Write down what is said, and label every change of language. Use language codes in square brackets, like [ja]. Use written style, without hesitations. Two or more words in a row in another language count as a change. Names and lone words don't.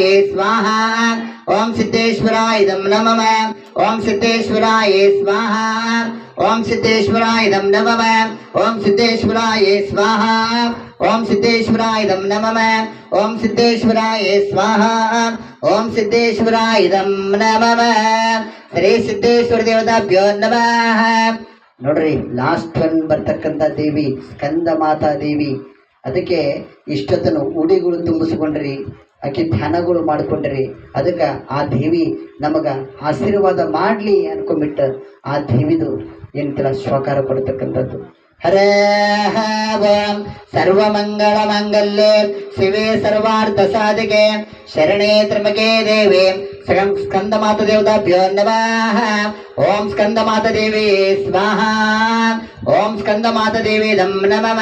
[sa] ಸ್ವಾಹಾ ಓಂ ಸಿದ್ದೇಶ್ವರಾಯಿದಂ ನಮಃ ಓಂ ಸಿದ್ದೇಶ್ವರಾಯ ಸ್ವಾಹಾ ಓಂ ಸಿದ್ದೇಶ್ವರಾಯಿದಂ ನಮಃ ಓಂ ಸಿದ್ದೇಶ್ವರಾಯ ಸ್ವಾಹಾ ಓಂ ಸಿದ್ದೇಶ್ವರಾಯಿದಂ ನಮಃ ಓಂ ಸಿದ್ದೇಶ್ವರಾಯ ಸ್ವಾಹಾ ಓಂ ಸಿದ್ದೇಶ್ವರಾಯಿದಂ ನಮಃ ಶ್ರೀ ಸಿದ್ದೇಶ್ವರ ದೇವತಾಭ್ಯೋ ನಮಃ [kn] ನೋಡ್ರಿ ಲಾಸ್ಟ್ ಒನ್ ಬರ್ತಕ್ಕಂಥ ದೇವಿ ಸ್ಕಂದ ಮಾತಾ ದೇವಿ ಅದಕ್ಕೆ ಇಷ್ಟೊತ್ತನು ಉಡಿಗಳು ತುಂಬಿಸ್ಕೊಂಡ್ರಿ ಆಕೆ ಧ್ಯಾನಗಳು ಮಾಡ್ಕೊಂಡ್ರಿ ಅದಕ್ಕೆ ಆ ದೇವಿ ನಮಗ ಆಶೀರ್ವಾದ ಮಾಡ್ಲಿ ಅನ್ಕೊಂಡ್ಬಿಟ್ಟು ಆ ದೇವಿದು ಎಂತ ಶ್ವಕಾರ ಕೊಡ್ತಕ್ಕಂಥದ್ದು ಹರ [sa] ओम सर्वमंगलमांगल्ये शिवे सर्वार्थसाधिके शरणे त्र्यंबके देवी स्कंदमाता देवताभ्यो नमः। ओम स्कंदमाता देवी स्वाहा। ओम स्कंदमाता देवी दम नमः।